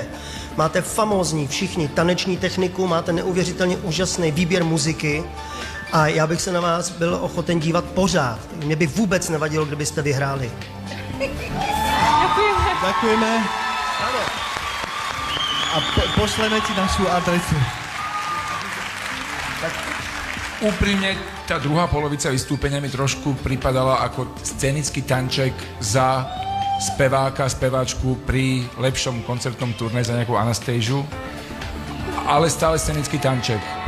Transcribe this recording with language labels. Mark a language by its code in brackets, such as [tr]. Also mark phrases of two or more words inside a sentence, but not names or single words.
[cs] Máte famózní všichni taneční techniku, máte neuvěřitelně úžasný výběr muziky a já bych se na vás byl ochoten dívat pořád. Mě by vůbec nevadilo, kdybyste vyhráli. [sk] Ďakujeme. A pošleme ti našu adresu. Tak úprimne, tá druhá polovica vystúpenia mi trošku pripadala ako scenický tanček za speváka, speváčku pri lepšom koncertnom turné za nejakú Anastáziu, ale stále scenický tanček.